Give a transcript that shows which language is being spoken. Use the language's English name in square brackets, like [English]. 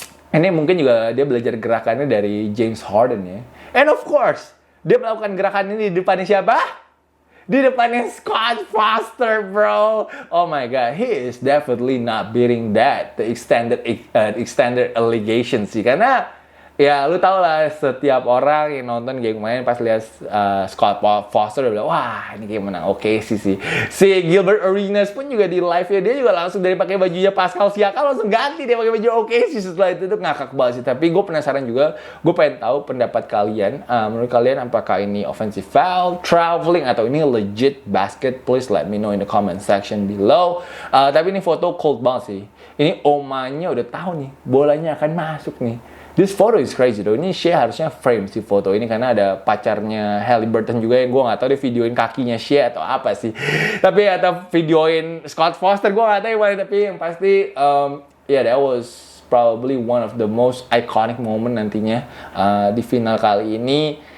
[Indonesian] Ini mungkin juga dia belajar gerakannya dari James Harden ya. [English] And of course, [Indonesian] dia melakukan gerakan ini di depannya siapa? Di depannya Scott Foster, bro. [English] Oh my god, he is definitely not beating that, the extended allegation sih. [Indonesian] Karena ya lu tau lah, setiap orang yang nonton game kemarin pas lihat Scott Foster udah bilang, wah ini game menang OKC sih. Si Gilbert Arenas pun juga di live-nya dia juga langsung dari pakai bajunya Pascal Siakam langsung ganti dia pakai baju OKC. Setelah itu tuh ngakak banget sih. Tapi gue penasaran juga, gue pengen tahu pendapat kalian. Menurut kalian apakah ini offensive foul, traveling, atau ini legit basket? [English] Please let me know in the comment section below. [Indonesian] Tapi ini foto cold banget sih. Ini omanya udah tahu nih bolanya akan masuk nih. [English] This photo is crazy though. [Indonesian] Ini Shea harusnya frame si foto ini karena ada pacarnya Haliburton juga yang gue nggak tahu dia videoin kakinya Shea atau apa sih. Tapi atau videoin Scott Foster gue nggak tahu yang mana. Tapi yang pasti yeah, [English] that was probably one of the most iconic moment [Indonesian] nantinya di final kali ini.